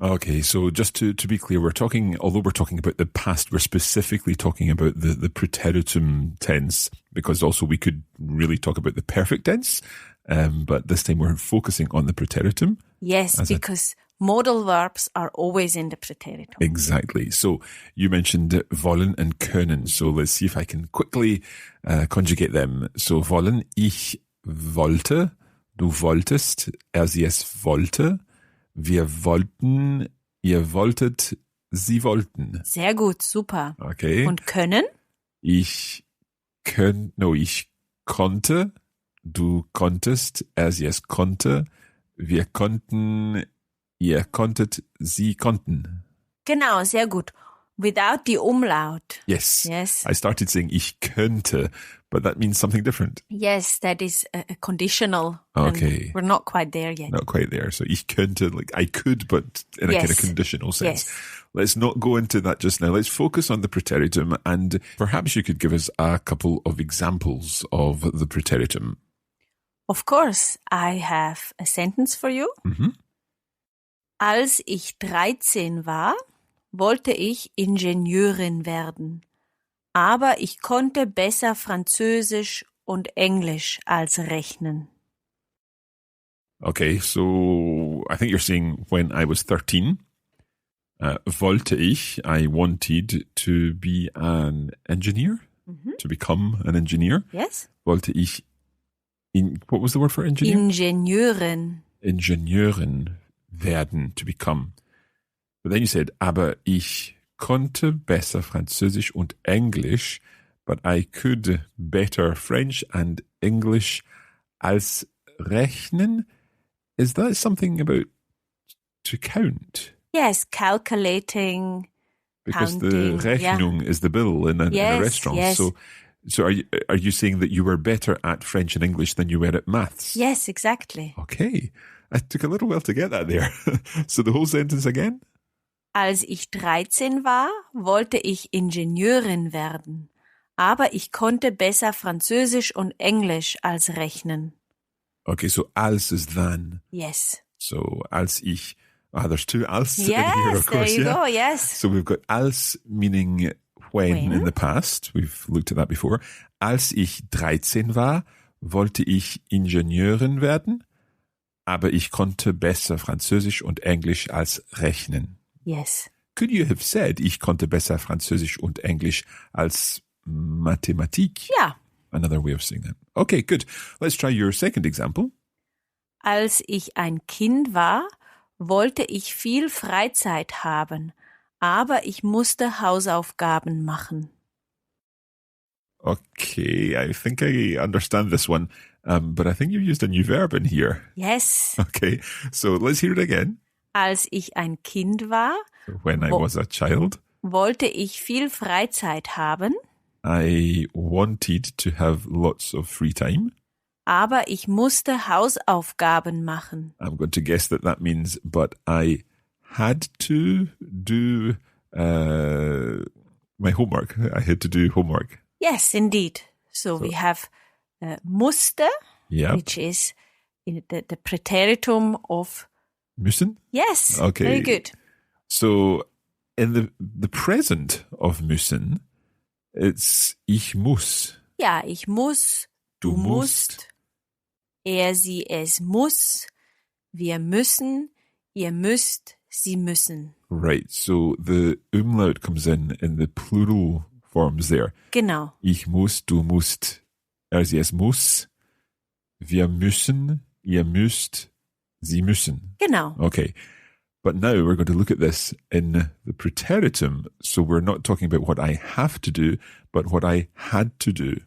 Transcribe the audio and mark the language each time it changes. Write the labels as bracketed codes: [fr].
[en] Okay, so just to be clear, although we're talking about the past, we're specifically talking about the Preteritum tense, because also we could really talk about the perfect tense. But this time we're focusing on the Preteritum. Yes, because modal verbs are always in the Preteritum. Exactly. So you mentioned wollen and können. So let's see if I can quickly conjugate them. [de] So wollen, ich wollte, du wolltest, sie es wollte, wir wollten, ihr wolltet, sie wollten. Sehr gut, super. [en] Okay. [de] Und können? Ich konnte, du konntest, sie es konnte, wir konnten, ihr konntet, sie konnten. Genau, sehr gut. [en] Without the umlaut. Yes. Yes. I started saying [de] ich könnte, [en] but that means something different. Yes, that is a conditional. Okay. We're not quite there yet. Not quite there. So [de] ich könnte, [en] like I could, but in a kind of conditional sense. Yes. Let's not go into that just now. Let's focus on the Preteritum, and perhaps you could give us a couple of examples of the Preteritum. Of course, I have a sentence for you. [de] Als ich 13 war, wollte ich Ingenieurin werden. Aber ich konnte besser Französisch und Englisch als rechnen. [en] Okay, so I think you're saying when I was 13, [de] wollte ich, [en] I wanted to be an engineer, to become an engineer. Yes. [de] Wollte ich [en] what was the word for engineer? [de] Ingenieurin. Ingenieurin werden, [en] to become. But then you said, [de] aber ich konnte besser Französisch und Englisch, [en] but I could better French and English [de] als rechnen. [en] Is that something about to count? Yes, calculating, because counting. The Rechnung is the bill in a restaurant. Yes. So are you saying that you were better at French and English than you were at maths? Yes, exactly. Okay. I took a little while to get that there. So the whole sentence again? [de] Als ich 13 war, wollte ich Ingenieurin werden. Aber ich konnte besser Französisch und Englisch als rechnen. [en] Okay, so als is than. Yes. So [de] als ich, [en] there's 2 als in here, Yes, of course. there you go, yes. So we've got als meaning when in the past. We've looked at that before. [de] Als ich 13 war, wollte ich Ingenieurin werden, aber ich konnte besser Französisch und Englisch als rechnen. [en] Yes. Could you have said, [de] ich konnte besser Französisch und Englisch als Mathematik? Ja. [en] Another way of saying that. Okay, good. Let's try your second example. [de] Als ich ein Kind war, wollte ich viel Freizeit haben, aber ich musste Hausaufgaben machen. [en] Okay, I think I understand this one, but I think you used a new verb in here. Yes. Okay, so let's hear it again. [de] Als ich ein Kind war, [en] When I was a child, [de] wollte ich viel Freizeit haben, [en] I wanted to have lots of free time. [de] aber ich musste Hausaufgaben machen. [en] I'm going to guess that means, but I had to do my homework. I had to do homework. Yes, indeed. So we have musste, Yep. which is the Präteritum of Müssen? yes. Okay. Very good. So in the present of müssen, it's [de] ich muss. Ja, ich muss, du musst, er, sie, es muss, wir müssen, ihr müsst, sie müssen. [en] Right. So the umlaut comes in the plural forms there. [de] Genau. Ich muss, du musst, er, sie, es muss. Wir müssen, ihr müsst, sie müssen. Genau. [en] Okay. But now we're going to look at this in the Preteritum. So we're not talking about what I have to do, but what I had to do.